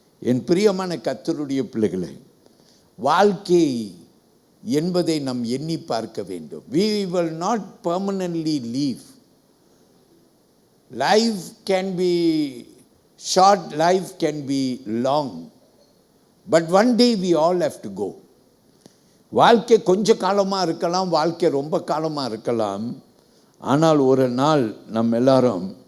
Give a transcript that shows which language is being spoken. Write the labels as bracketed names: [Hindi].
[Tamil] என் பிரியமான கர்த்தருடைய பிள்ளைகளை, வாழ்க்கை என்பதை நாம் எண்ணி பார்க்க வேண்டும். [English] We will not permanently leave. Life can be short, life can be long, but one day we all have to go. [Tamil] வாழ்க்கை கொஞ்ச காலமாக இருக்கலாம், வாழ்க்கை ரொம்ப காலமாக இருக்கலாம். ஆனால் ஒரு நாள் நம்ம எல்லாரும்